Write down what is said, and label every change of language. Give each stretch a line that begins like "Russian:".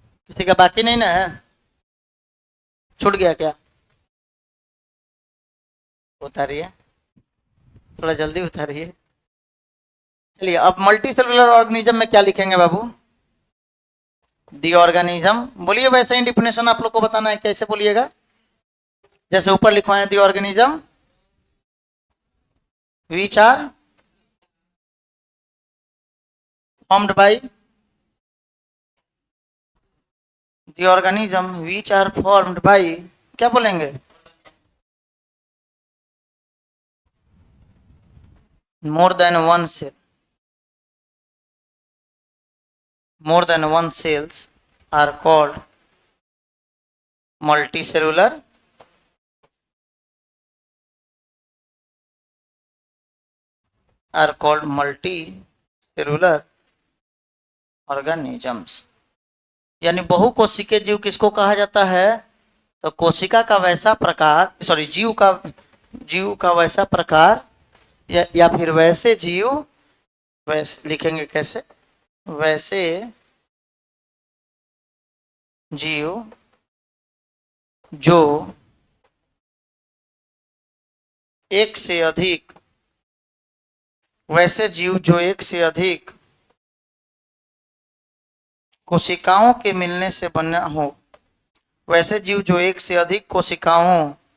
Hindi: किसी का बाकी नहीं ना है? छूट गया क्या? उतारिए, थोड़ा जल्दी उतारिए। चलिए अब मल्टी सेलुलर ऑर्गेनिज्म में क्या लिखेंगे बाबू?
English: The organism.
Hindi: बोलिए वैसे ही डिफिनेशन आप लोग को बताना है, कैसे बोलिएगा? जैसे ऊपर लिखवाए
English: the organism which are formed by the organism which are formed by,
Hindi: क्या बोलेंगे?
English: more than one cell, more than one cells are called multicellular multicellular organisms।
Hindi: यानी बहुकोशिकीय जीव किसको कहा जाता है? तो कोशिका का वैसा प्रकार, सॉरी जीव का वैसा प्रकार या फिर वैसे जीव, वैसे लिखेंगे कैसे? वैसे जीव जो एक से अधिक, वैसे जीव जो एक से अधिक कोशिकाओं के मिलने से बना हो, वैसे जीव जो एक से अधिक कोशिकाओं